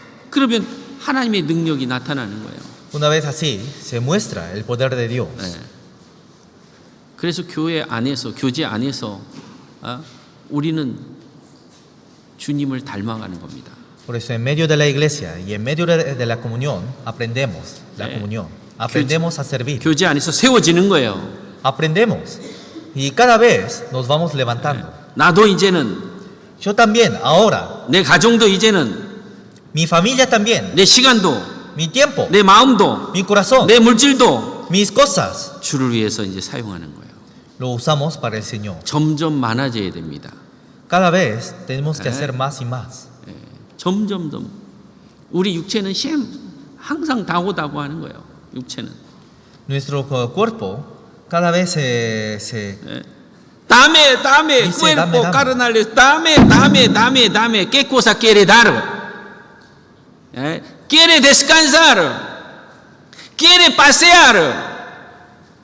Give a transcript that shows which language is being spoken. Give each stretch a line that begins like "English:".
Korean: 그러면 하나님의 능력이 나타나는 거예요.
Spanish: Una vez así, se muestra el poder de Dios.
Korean: 예. 그래서 교회 안에서 우리는 주님을 닮아가는 겁니다.
Spanish: Por eso en medio de la iglesia y en medio de la comunión aprendemos la comunión. Aprendemos a servir.
Korean: 교제 안에서 세워지는 거예요.
Spanish: Aprendemos. Y cada vez nos vamos levantando.
Korean: 나도 이제는
Spanish: Yo también, ahora.
Korean: 내 가정도 이제는
Spanish: Mi familia también.
Korean: 내 시간도
Spanish: Mi tiempo.
Korean: 내 마음도
Spanish: Mi corazón.
Korean: 내 물질도
Spanish: Mis cosas.
Korean: 주를 위해서 이제 사용하는 거예요.
Spanish: Lo usamos para el Señor.
Korean: 점점 많아져야 됩니다.
Spanish: Cada vez tenemos que hacer más y más.
Korean: 점점 우리 육체는 시험 항상 다고다고 하는 거예요. 육체는
Spanish: Nuestro cuerpo cada vez se dame Dice, cuerpo dame. carnal, dame, ¿qué cosa quiere dar? Quiere descansar, quiere pasear.